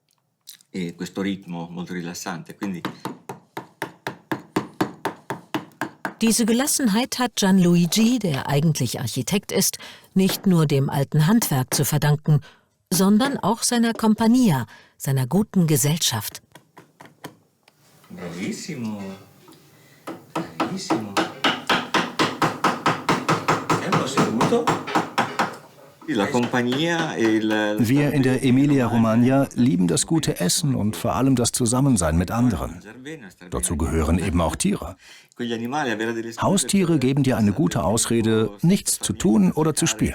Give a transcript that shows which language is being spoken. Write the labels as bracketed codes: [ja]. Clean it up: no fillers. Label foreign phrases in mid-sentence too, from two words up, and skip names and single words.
[de] Diese Gelassenheit hat Gianluigi, der eigentlich Architekt ist, nicht nur dem alten Handwerk zu verdanken, sondern auch seiner Compagnia, seiner guten Gesellschaft. [it] Bravissimo. Bravissimo. Tempo seduto. [de] Wir in der Emilia-Romagna lieben das gute Essen und vor allem das Zusammensein mit anderen. Dazu gehören eben auch Tiere. Haustiere geben dir eine gute Ausrede, nichts zu tun oder zu spielen.